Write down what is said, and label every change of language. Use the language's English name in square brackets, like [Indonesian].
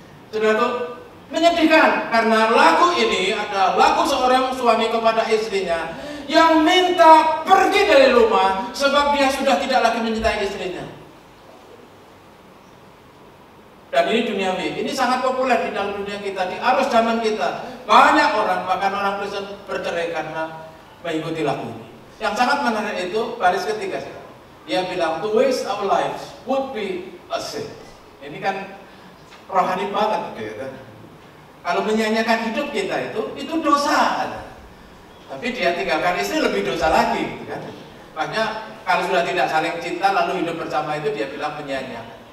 [Indonesian] Sudah tuh menyedihkan karena lagu ini adalah lagu seorang suami kepada istrinya yang minta pergi dari rumah sebab dia sudah tidak lagi mencintai istrinya. Dan ini duniawi, ini sangat populer di dalam dunia kita, di arus zaman kita. Banyak orang, bahkan orang Kristen bercerai karena mengikuti lagu ini. Yang sangat menarik itu baris ketiga. Dia bilang, [English] to waste our lives would be a sin. [Indonesian] Ini kan rohani banget gitu. Kalau menyanyikan hidup kita itu dosa. Tapi dia tinggalkan istri lebih dosa lagi gitu kan. Makanya kalau sudah tidak saling cinta lalu hidup bersama itu dia bilang menyanyikan.